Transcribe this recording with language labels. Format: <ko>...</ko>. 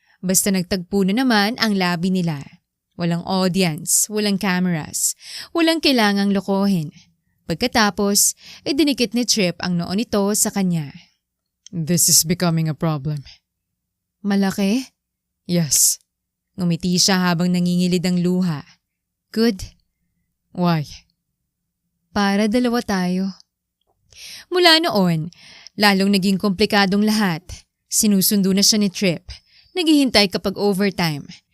<tl>Basta nagtagpo na naman ang labi nila. Walang audience, walang cameras, walang kailangang lokohin. Pagkatapos, dinikit ni Trip ang noo nito sa kanya.</tl> <en>This is becoming a problem.</en> <tl>Malaki?</tl> <en>Yes.</en> <tl>Ngumiti siya habang nangingilid ang luha.</tl> <en>Good. Why?</en> <tl>Para dalawa tayo. Mula noon, lalong naging komplikadong lahat. Sinusundo na siya ni Trip. Naghihintay kapag overtime.</tl>